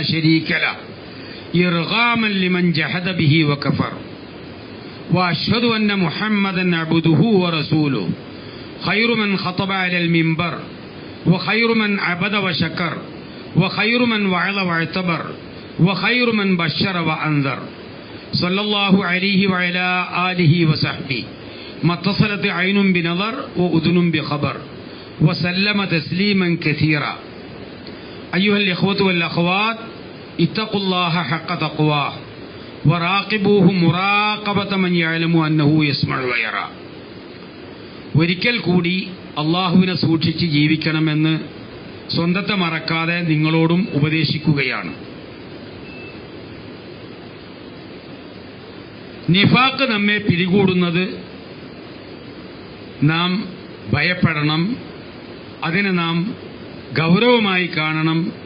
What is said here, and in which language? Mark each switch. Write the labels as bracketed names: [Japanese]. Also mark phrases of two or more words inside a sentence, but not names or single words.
[Arabic] شريك له إرغاما لمن جحد به وكفر وأشهد أن محمدا عبده ورسوله خير من خطب على المنبر وخير من عبد وشكر وخير من وعظ واعتبر وخير من بشر وأنذر صلى الله عليه وعلى آله وصحبه ما اتصلت عين بنظر وأذن بخبر وسلم تسليما كثيرا. أيها الإخوة والأخوات اتقوا الله حق تقواه وراقبوه مراقبة من يعلم أنه يسمع ويرى. [Malayalam] ഒരിക്കൽ കൂടി അള്ളാഹുവിനെ സൂക്ഷിച്ച് ജീവിക്കണമെന്ന് സ്വന്തത്തെ മറക്കാതെ നിങ്ങളോടും ഉപദേശിക്കുകയാണ്. നിഫാഖ് നമ്മെ പിടികൂടുന്നത് നാം ഭയപ്പെടണം, അതിനെ നാം ഗൗരവമായി കാണണം.